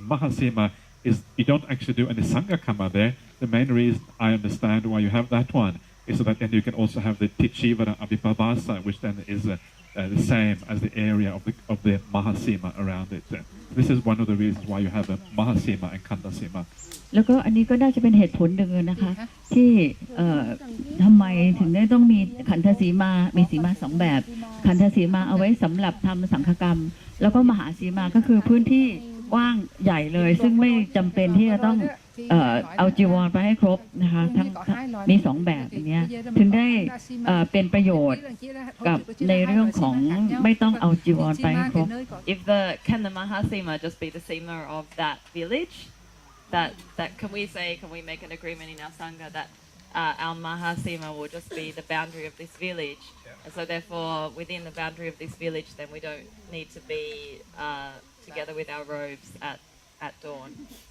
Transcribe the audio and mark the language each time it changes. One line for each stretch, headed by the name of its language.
English: And Mahāsimā is you don't actually do any Sanghakama there. The main reason I understand why you have that one is so that then you can also have the Ticivara Abhipavasa, which then is the same as the area of the Mahāsimā around it. This is one of the reasons why you have a Mahāsimā and Khandasimā.
Thai: แล้วก็อันนี้ก็น่าจะเป็นเหตุผลหนึ่งนะคะที่ทำไมถึงได้ต้องมีขันธสีมามีสีมา2แบบขันธสีมาเอาไว้สำหรับทำสังฆกรรมแล้วก็มหาสีมาก็คือพื้นที่กว้างใหญ่เลยซึ่งไม่จำเป็นที่จะต้องเอาจีวรไปให้ครบนะคะทั้งมี2แบบอย่างเงี้ยถึงได้เป็นประโยชน์กับในเรื่องของไม่ต้องเอาจีวรไปให้ครบ
English: Can the Mahāsimā just be the Simā of that village? That can we make an agreement in our Sangha that our Mahāsimā will just be the boundary of this village, and so therefore within the boundary of this village then we don't need to be together with our robes at dawn.